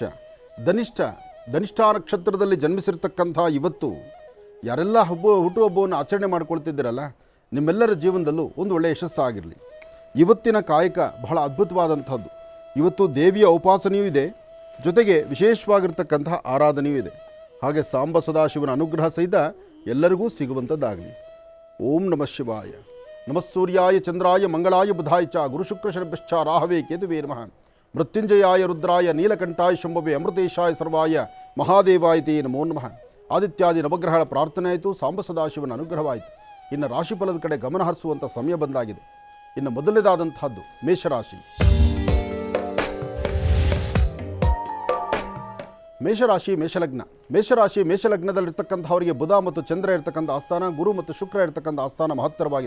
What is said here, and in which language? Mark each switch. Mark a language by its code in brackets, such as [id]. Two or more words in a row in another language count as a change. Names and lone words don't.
[kn] ಧನಿಷ್ಠಾ ನಕ್ಷತ್ರದಲ್ಲಿ ಜನ್ಮಿಸಿರ್ತಕ್ಕಂಥ ಇವತ್ತು ಯಾರೆಲ್ಲ ಹುಟ್ಟುಹಬ್ಬವನ್ನು ಆಚರಣೆ ಮಾಡ್ಕೊಳ್ತಿದ್ದೀರಲ್ಲ, ನಿಮ್ಮೆಲ್ಲರ ಜೀವನದಲ್ಲೂ ಒಂದು ಒಳ್ಳೆಯ ಯಶಸ್ಸಾಗಿರಲಿ. ಇವತ್ತಿನ ಕಾಯಕ ಬಹಳ ಅದ್ಭುತವಾದಂಥದ್ದು. ಇವತ್ತು ದೇವಿಯ ಉಪಾಸನೆಯೂ ಇದೆ, ಜೊತೆಗೆ ವಿಶೇಷವಾಗಿರ್ತಕ್ಕಂತಹ ಆರಾಧನೆಯೂ ಇದೆ. ಹಾಗೆ ಸಾಂಬ ಸದಾಶಿವನ ಅನುಗ್ರಹ ಸಹಿತ ಎಲ್ಲರಿಗೂ ಸಿಗುವಂಥದ್ದಾಗಲಿ. [sa] ಓಂ ನಮಃ ಶಿವಾಯ. ನಮಃ ಸೂರ್ಯಾಯ ಚಂದ್ರಾಯ ಮಂಗಳಾಯ ಬುಧಾಯ ಚ ಗುರುಶುಕ್ರ ಶನಿಭ್ಯಶ್ಚ ರಾಹವೇ ಕೇತುವೇ ನಮಃ. ಮೃತ್ಯುಂಜಯಾಯ ರುದ್ರಾಯ ನೀಲಕಂಠಾಯ ಶಂಭವೇ ಅಮೃತೇಶಾಯ ಸರ್ವಾಯ ಮಹಾದೇವಾಯ ತೇ ನಮೋ ನಮಃ. [kn] ಆದಿತ್ಯಾದಿ ನವಗ್ರಹಗಳ ಪ್ರಾರ್ಥನೆ ಆಯಿತು, ಸಾಂಬ ಸದಾಶಿವನ ಅನುಗ್ರಹವಾಯಿತು. ಇನ್ನು ರಾಶಿಫಲದ ಕಡೆ ಗಮನ ಹರಿಸುವಂಥ ಸಮಯ ಬಂದಾಗಿದೆ. ಇನ್ನು ಮೊದಲನೇದಾದಂತಹದ್ದು ಮೇಷರಾಶಿ. ಮೇಷಲಗ್ನದಲ್ಲಿರ್ತಕ್ಕಂಥವರಿಗೆ ಬುಧ ಮತ್ತು ಚಂದ್ರ ಇರತಕ್ಕಂಥ ಆಸ್ಥಾನ, ಗುರು ಮತ್ತು ಶುಕ್ರ ಇರತಕ್ಕಂಥ ಆಸ್ಥಾನ ಮಹತ್ತರವಾಗಿದೆ.